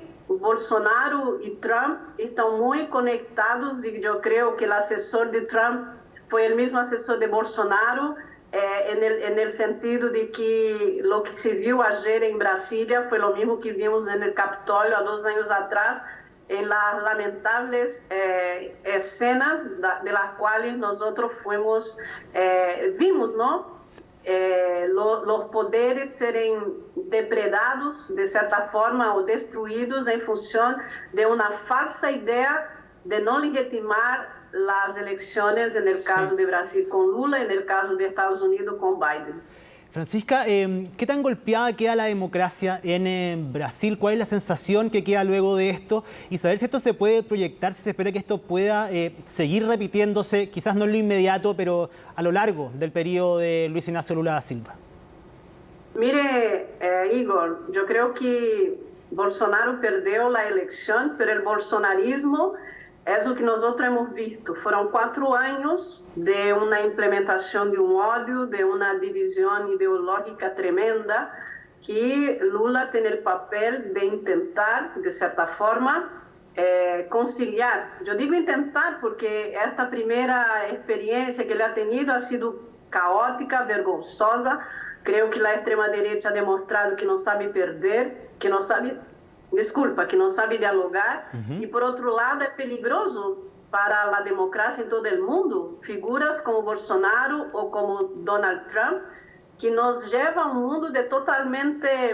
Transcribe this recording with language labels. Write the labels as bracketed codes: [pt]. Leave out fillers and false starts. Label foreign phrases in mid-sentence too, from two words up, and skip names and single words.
[es] Bolsonaro y Trump están muy conectados, y yo creo que el asesor de Trump fue el mismo asesor de Bolsonaro, en el sentido de que lo que se vio ayer en Brasilia fue lo mismo que vimos en el Capitolio a 2 años atrás, en las lamentables escenas de las cuales nosotros vimos, ¿no?, [pt] los poderes serem depredados de certa forma o destruídos em função de uma falsa ideia de não legitimar as eleições, no caso de Brasil com Lula e no caso de Estados Unidos com Biden. [es] Francisca, ¿qué tan golpeada queda la democracia en Brasil? ¿Cuál es la sensación que queda luego de esto? Y saber si esto se puede proyectar, si se espera que esto pueda seguir repitiéndose, quizás no en lo inmediato, pero a lo largo del periodo de Luis Ignacio Lula da Silva. Mire, Igor, yo creo que Bolsonaro [pt] perdeu a eleição, [es] pero el bolsonarismo [pt] é o que nós [es] hemos visto. [pt] Foram 4 anos de uma implementação de ódio, de uma divisão ideológica tremenda, que Lula tem o papel de tentar, de certa forma, conciliar. Eu digo tentar porque esta primeira experiência que ele [es] ha tenido ha sido caótica, vergonzosa. [pt] Creio que a extrema-direita [es] ha demonstrado [pt] que não sabe perder, que não sabe dialogar. E, por outro lado, é perigoso para a democracia em todo o mundo, figuras como Bolsonaro ou como Donald Trump, que nos levam a um mundo de totalmente